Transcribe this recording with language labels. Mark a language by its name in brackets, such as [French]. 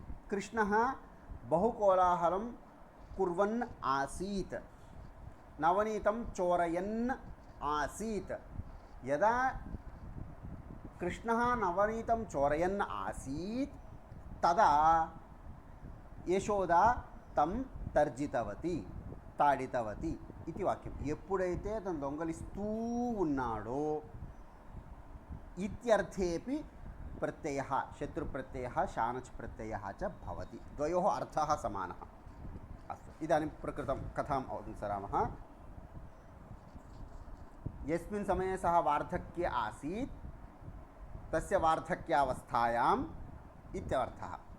[Sanskrit] कृष्णः बहुकोलाहलं कुर्वन् आसीत्, नवनीतं चोरयन् आसीत्। यदा कृष्णः नवनीतं चोरयन् आसीत् तदा यशोदा तं तर्जितवती, తాడితవతి [Telugu] ఇది వాక్యం. ఎప్పుడైతే అతను దొంగలిస్తూ ఉన్నాడో ఇత్యర్థేపి [Sanskrit] प्रत्ययः शत्रुप्रत्ययः शानच् प्रत्ययः च भवति। द्वयोः अर्थः समानः। अस्तु, इदानीं प्रकृतं कथाम् अनुसरामः। यस्मिन् समये सः वार्धक्ये आसीत् तस्य वार्धक्यावस्थायाम् इत्यर्थः।